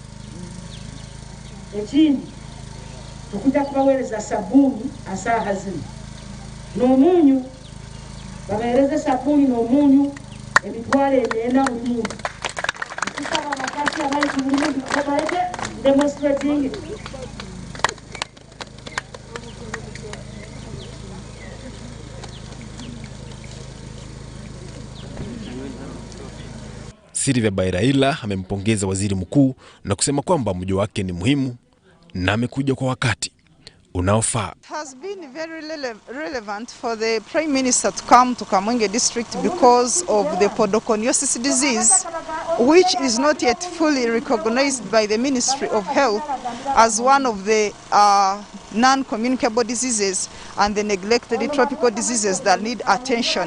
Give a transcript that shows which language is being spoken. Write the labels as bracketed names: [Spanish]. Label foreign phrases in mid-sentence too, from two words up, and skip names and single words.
[Tooro] ekindi tukuja kubawereza sabuni asaha zino n'omunyu babahereze sabuni n'omunyu emitwale emyenda buli muntu kusaba abakasi abali ku buli muntu babaleke demonstrating. [Swahili] Silvia Bairaila amempongeza waziri mkuu na kusema kwamba mji wake ni muhimu na amekuja kwa wakati unaofaa. [English] It has been very relevant for the Prime Minister to come to Kamwenge district because of the podoconiosis disease, which is not yet fully recognized by the Ministry of Health as one of the non-communicable diseases and the neglected tropical diseases that need attention.